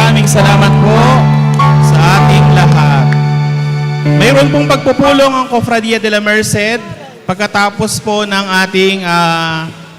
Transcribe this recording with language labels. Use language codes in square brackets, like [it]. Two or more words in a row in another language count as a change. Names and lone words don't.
[tl] salamat po sa ating lahat. Mayroon pong pagpupulong ang Cofradia de la Merced pagkatapos po ng ating